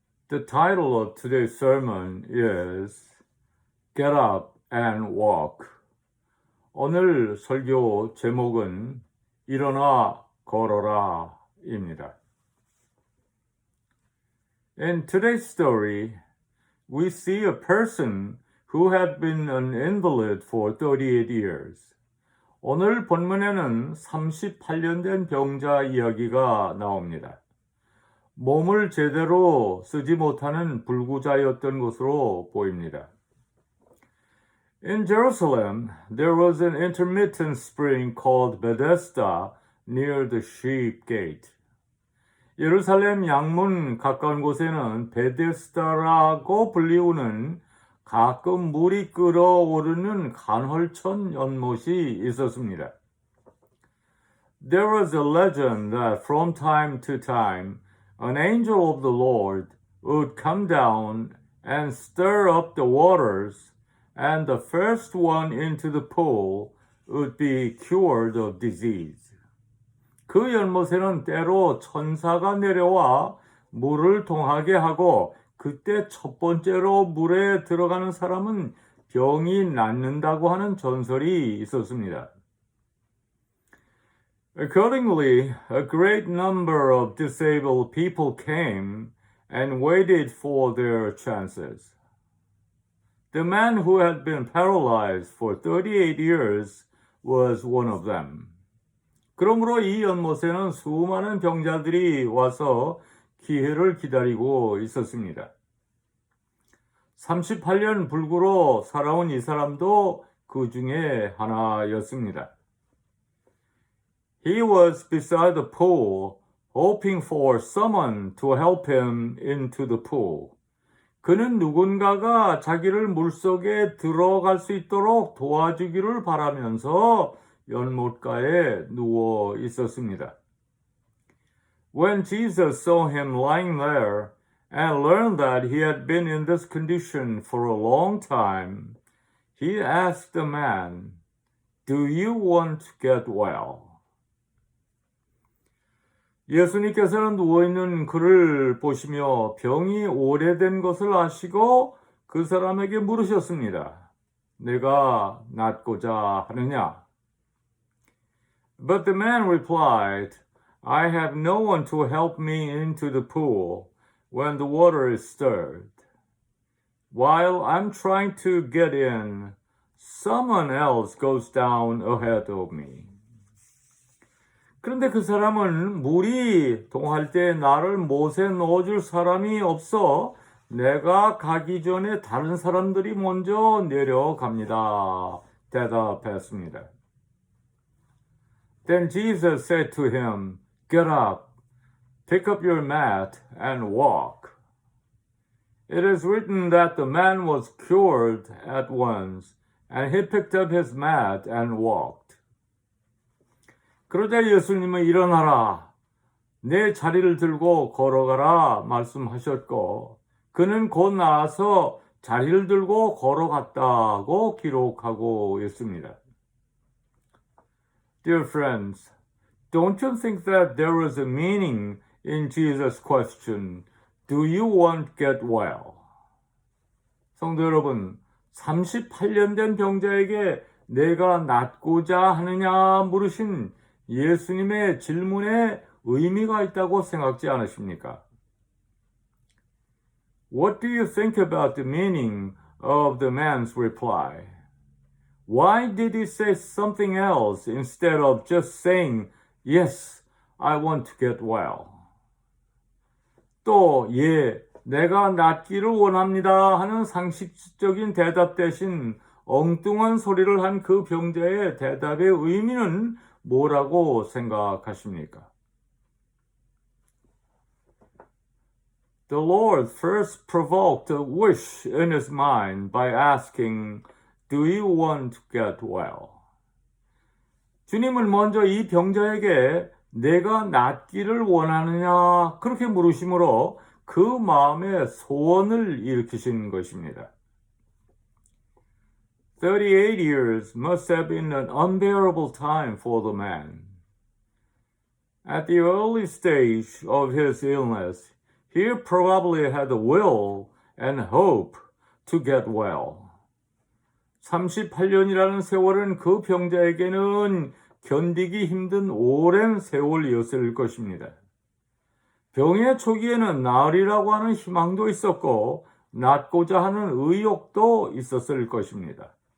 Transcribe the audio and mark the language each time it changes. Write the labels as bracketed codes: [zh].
[en] The title of today's sermon is Get Up and Walk. [ko] 오늘 설교 제목은 일어나 걸어라 입니다. [en] In today's story, we see a person who had been an invalid for 38 years. [ko] 오늘 본문에는 38년 된 병자 이야기가 나옵니다. 몸을 제대로 쓰지 못하는 불구자였던 것으로 보입니다. [en] In Jerusalem, there was an intermittent spring called Bethesda near the sheep gate. [ko] 예루살렘 양문 가까운 곳에는 베데스다라고 불리우는 가끔 물이 끓어오르는 간헐천 연못이 있었습니다. [en] There was a legend that from time to time an angel of the Lord would come down and stir up the waters, and the first one into the pool would be cured of disease. [ko] 그 연못에는 때로 천사가 내려와 물을 동하게 하고 그때 첫 번째로 물에 들어가는 사람은 병이 낫는다고 하는 전설이 있었습니다. [en] Accordingly, a great number of disabled people came and waited for their chances. The man who had been paralyzed for 38 years was one of them. [ko] 그러므로 이 연못에는 수많은 병자들이 와서 기회를 기다리고 있었습니다. 38년 불구로 살아온 이 사람도 그 중에 하나였습니다. [en] He was beside the pool, hoping for someone to help him into the pool. [ko] 그는 누군가가 자기를 물속에 들어갈 수 있도록 도와주기를 바라면서 연못가에 누워 있었습니다. [en] When Jesus saw him lying there and learned that he had been in this condition for a long time, he asked the man, "Do you want to get well?" [ko] 예수님께서는 누워있는 그를 보시며 병이 오래된 것을 아시고 그 사람에게 물으셨습니다. 내가 낫고자 하느냐? [en] But the man replied, I have no one to help me into the pool when the water is stirred. While I'm trying to get in, someone else goes down ahead of me. [ko] 그런데 그 사람은 물이 동할 때 나를 못에 넣어줄 사람이 없어 내가 가기 전에 다른 사람들이 먼저 내려갑니다. 대답했습니다. [en] Then Jesus said to him, Get up, pick up your mat, and walk. It is written that the man was cured at once, and he picked up his mat and walked. [ko] 그러자 예수님은 일어나라, 내 자리를 들고 걸어가라 말씀하셨고 그는 곧 나와서 자리를 들고 걸어갔다고 기록하고 있습니다. [en] Dear friends, don't you think that there is a meaning in Jesus' question, Do you want to get well? [ko] 성도 여러분, 38년 된 병자에게 내가 낫고자 하느냐 물으신 예수님의 질문에 의미가 있다고 생각지 않으십니까? [en] What do you think about the meaning of the man's reply? Why did he say something else instead of just saying, Yes, I want to get well? [ko] 또, 예, 내가 낫기를 원합니다 하는 상식적인 대답 대신 엉뚱한 소리를 한 그 병자의 대답의 의미는 뭐라고 생각하십니까? [en] The Lord first provoked a wish in his mind by asking, Do you want to get well? [ko] 주님은 먼저 이 병자에게 내가 낫기를 원하느냐 그렇게 물으심으로 그 마음에 소원을 일으키신 것입니다. [en] 38 years must have been an unbearable time for the man. At the early stage of his illness, he probably had the will and hope to get well. [ko] 38년이라는 세월은 그 병자에게는 견디기 힘든 오랜 세월이었을 것입니다. 병의 초기에는 나으리라고 하는 희망도 있었고 낫고자 하는 의욕도 있었을 것입니다.